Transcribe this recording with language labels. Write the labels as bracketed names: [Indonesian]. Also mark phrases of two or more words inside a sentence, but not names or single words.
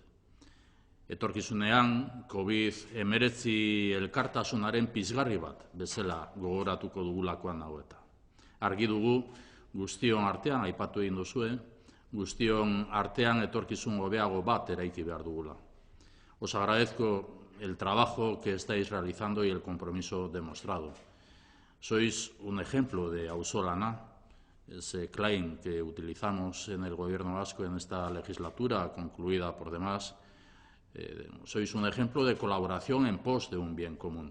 [Basque] Etorkizunean, COVID-19 elkartasunaren pizgarri bat bezala gogoratuko dugulakoan nago eta. Argi dugu, guztion artean, aipatu egin duzue, guztion artean etorkizun hobeago bat eraiki behar dugula. [Spanish] Os agradezco el trabajo que estáis realizando y el compromiso demostrado. Sois un ejemplo de auzolana, ese claim que utilizamos en el Gobierno vasco en esta legislatura, concluida por demás. Sois un ejemplo de colaboración en pos de un bien común.